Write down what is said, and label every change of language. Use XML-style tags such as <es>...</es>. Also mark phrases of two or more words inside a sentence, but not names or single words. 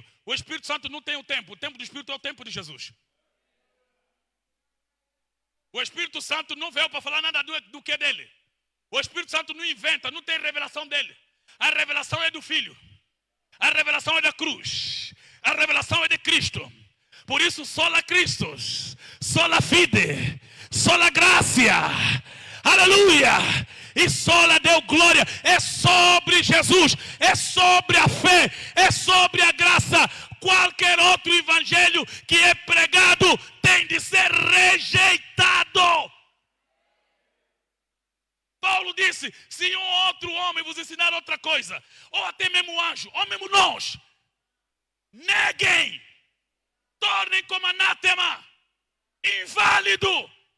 <pt>O Espírito Santo não tem o tempo do Espírito é o tempo de Jesus. O Espírito Santo não veio para falar nada do que é dele. O Espírito Santo não inventa, não tem revelação dele. A revelação é do Filho. A revelação é da cruz. A revelação é de Cristo. Por isso,</pt> <la>sola Christus, sola fide, sola gracia.</la> <pt>Aleluia! E</pt> <la>sola deu glória.</la> <pt>É sobre Jesus, é sobre a fé, é sobre a graça. Qualquer outro evangelho que é pregado tem de ser rejeitado. Paulo disse, se um outro homem vos ensinar outra coisa, ou até mesmo anjo, ou mesmo nós, neguem, tornem como anátema, inválido.</pt>